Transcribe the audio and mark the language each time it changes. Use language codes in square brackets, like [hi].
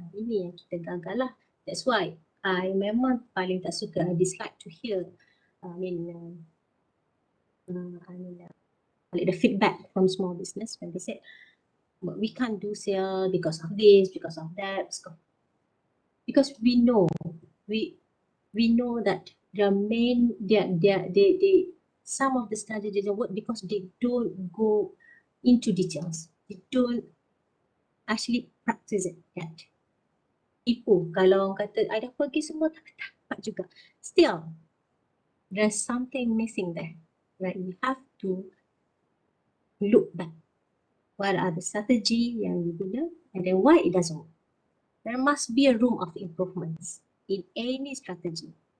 [ms] Ini yang kita gagal lah. [en] That's why I [ms] memang paling tak suka, [en] I dislike to hear the feedback from small business when they said, but we can't do sale because of this, because of that, because we know that some of the studies didn't work because they don't go into details. They don't actually practice it yet. [ms] Tipu, kalau orang kata, I dah pergi semua tapi tak dapat juga. [en] Still, there's something missing there, right? We have to look back. What are the strategy yang you guna and then why it doesn't work. There must be a room of improvements in any strategy.